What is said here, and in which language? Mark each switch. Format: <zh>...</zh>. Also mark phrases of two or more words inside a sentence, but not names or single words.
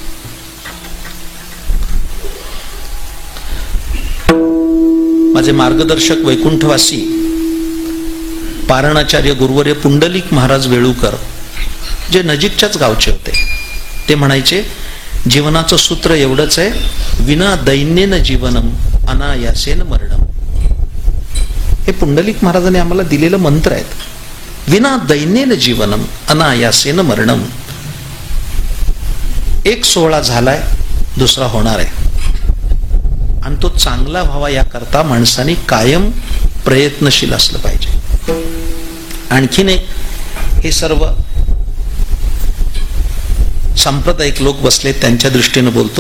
<mr>माझे मार्गदर्शक वैकुंठवासी पारणाचार्य गुरुवर्य पुंडलिक महाराज वेळूकर, जे नजीकच्याच गावचे होते, ते म्हणायचे जीवनाचं सूत्र एवढंच आहे,</mr> <sa>विना दैन्येन जीवनम अनायासेन मरणम.</sa> <mr>हे पुंडलिक महाराजांनी आम्हाला दिलेलं मंत्र आहेत.</mr> <sa>विना दैन्येन जीवनम अनायासेन मरणम.</sa> <mr>एक सोहळा झालाय, दुसरा होणार आहे, आणि तो चांगला व्हावा याकरता माणसाने कायम प्रयत्नशील असलं पाहिजे. आणखीन एक, हे सर्व सांप्रदायिक लोक बसले त्यांच्या दृष्टीनं बोलतो.</mr>